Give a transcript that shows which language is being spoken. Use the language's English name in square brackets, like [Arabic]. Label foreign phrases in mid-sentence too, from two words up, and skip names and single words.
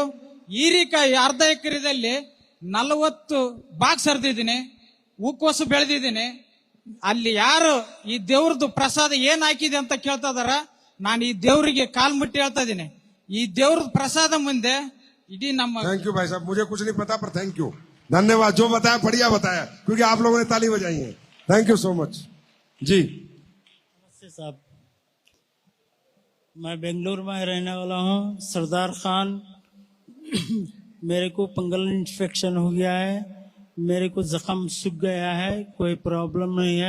[Kannada] ಹೀರಿಕಾಯಿ 1/2 ಎಕರೆದಲ್ಲಿ 40 ಬಾಕ್ಸ್ ಹರಿದಿದ್ದೀನಿ, ಹೂಕೋಸು ಬೆಳೆದಿದ್ದೀನಿ. ಅಲ್ಲಿ ಯಾರು ಈ ದೇವ್ರದ್ದು ಪ್ರಸಾದ ಏನ್ ಹಾಕಿದೆ ಅಂತ ಕೇಳ್ತಾ ಇದಾರ, ನಾನು ಈ ದೇವರಿಗೆ ಕಾಲ್ ಮುಟ್ಟಿ ಹೇಳ್ತಾ ಇದ್ದೀನಿ. ಈ ದೇವ್ರ ಪ್ರಸಾದ ಮುಂದೆ ಇಡೀ ನಮ್ಮ [English] thank you [Hindi] भाई साहब, मुझे कुछ नहीं पता पर [English] thank you, [Hindi] धन्यवाद। जो बताया बढ़िया बताया, क्योंकि आप लोगों ने ताली बजाई है। [English] thank you so much [Hindi] जी। नमस्ते साहब, मैं बेंगलुरु में रहने वाला हूँ, सरदार खान। मेरे को [English] fungal infection [Hindi] हो गया है, मेरे को जख्म सूख गया है, कोई प्रॉब्लम नहीं है।